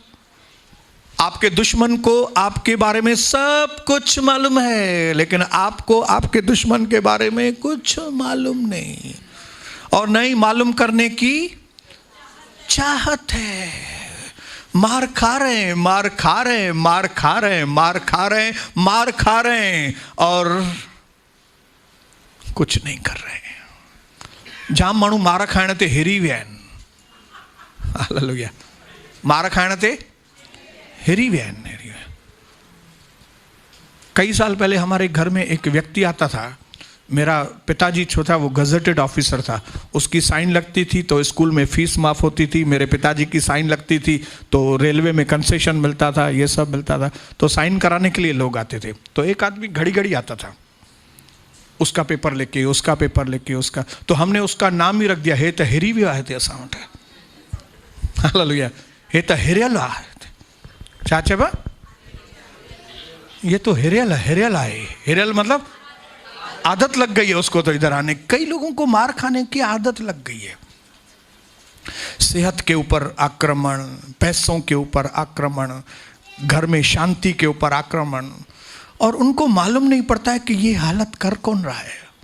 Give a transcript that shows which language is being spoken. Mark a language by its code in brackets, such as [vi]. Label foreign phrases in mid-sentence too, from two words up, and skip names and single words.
[hi] आपके दुश्मन को आपके बारे में सब कुछ मालूम है, लेकिन आपको आपके दुश्मन के बारे में कुछ मालूम नहीं, और नहीं मालूम करने की चाहत है। मार खा रहे हैं, मार खा रहे हैं, मार खा रहे हैं, मार खा रहे हैं, मार खा रहे हैं, और कुछ नहीं कर रहे हैं। [sd] जाम माण्हू मार खाइण ते हिरी विया आहिनि। हालेलुया। मार खाइण ते हिरी विया आहिनि। [hi] कई साल पहले हमारे घर में एक व्यक्ति आता था। मेरा पिताजी जो था वो [en] gazetted officer [hi] था, उसकी साइन लगती थी तो स्कूल में फीस माफ़ होती थी। मेरे पिताजी की साइन लगती थी तो रेलवे में कंसेशन मिलता था, ये सब मिलता था। तो साइन कराने के लिए लोग आते थे। तो एक आदमी घड़ी घड़ी आता था, उसका पेपर लेके, उसका पेपर लेके, उसका। तो हमने उसका नाम ही रख दिया, [sd] हे तो हिरी विया आहे असां वटि। हालेलुया। हे तो हिरियल आहे। छा चइबो? [hi] ये तो हिरियल है, [sd] हिरियल आहे। [hi] हिरियल मतलब आदत लग गई है उसको तो इधर आने। कई लोगों को मार खाने की आदत लग गई है। सेहत के ऊपर आक्रमण, पैसों के ऊपर आक्रमण, घर में शांति के ऊपर आक्रमण, और उनको मालूम नहीं पड़ता है कि ये हालत कर कौन रहा है।